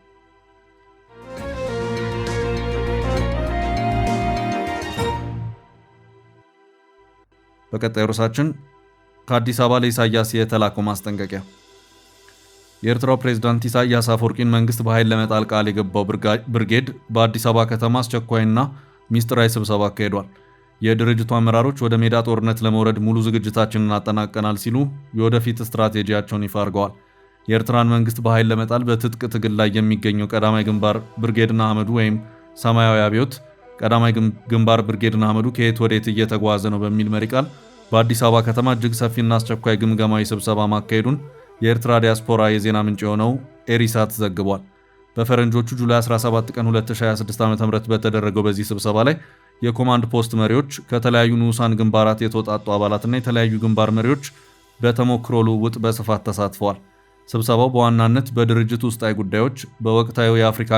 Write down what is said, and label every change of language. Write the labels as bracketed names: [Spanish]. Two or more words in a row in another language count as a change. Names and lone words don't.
[Amharic] በቀጣዩ ርዕሳችን ከአዲስ አበባ ለኢሳያስ የተላከው ማስጠንቀቂያ። የኤርትራው ፕሬዝዳንት ኢሳያስ አፈወርቂን መንግስት በኃይል ለመጣል ቃል የገባው ብርጌድ በአዲስ አበባ ከተማ አስቸኳይና ሚስጥራዊ ስብሰባ አካሂዷል። የድርጅቱ አመራሮች ወደ ሜዳ ጦርነት ለመውረድ ሙሉ ዝግጅታችንን አጠናቀናል ሲሉ የወደፊት ስትራቴጂያቸውን ይፋ አድርገዋል። የኤርትራን መንግስት በኃይል ለመጣል በትጥቅ ትግል ላይ የሚገኘው ቀዳማይ ግንባር ብርጌድና አህመዱ ወይም ሰማያዊ አብዮት ቀዳማይ ግንባር ብርጌድ ንሓመዱ ከየት ወዴት እየተጓዘ ነው በሚል መሪ ቃል በአዲስ አበባ ከተማ እጅግ ሰፊና አስቸኳይ ግምገማዊ ስብሰባ ማካሄዱን የኤርትራ ዲያስፖራ የዜና ምንጭ የሆነው ኤሪሳት ዘግቧል። በፈረንጆቹ ጁላይ 17 ቀን 2026 ዓ.ም በተደረገው በዚህ ስብሰባ ላይ የኮማንድ ፖስት መሪዎች፣ ከተለያዩ ንዑሳን ግንባራት የተወጣጡ አባላትና የተለያዩ ግንባር መሪዎች በተሞክሮ ልውውጥ በስፋት ተሳትፈዋል። ስብሰባው በዋናነት በድርጅት ውስጣዊ ጉዳዮች፣ በወቅታዊ የአፍሪካ